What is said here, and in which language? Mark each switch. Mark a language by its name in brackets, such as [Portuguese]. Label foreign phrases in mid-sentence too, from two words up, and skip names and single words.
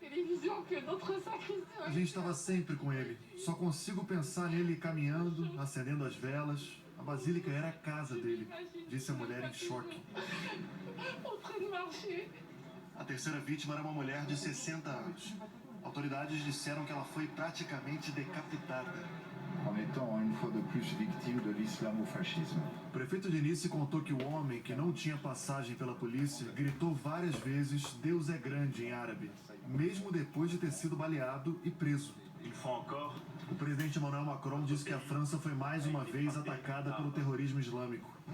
[Portuguese] A gente estava sempre com ele. Só consigo pensar nele caminhando, acendendo as velas. A basílica era a casa dele, disse a mulher em choque. A terceira vítima era uma mulher de 60 anos. Autoridades disseram que ela foi praticamente decapitada. [French] En étant une fois de plus victime de l'islamo-fascisme. [Portuguese] O prefeito de Nice contou que o homem, que não tinha passagem pela polícia, gritou várias vezes "Deus é grande" em árabe, mesmo depois de ter sido baleado e preso. O presidente Emmanuel Macron disse que a França foi mais uma vez atacada pelo terrorismo islâmico.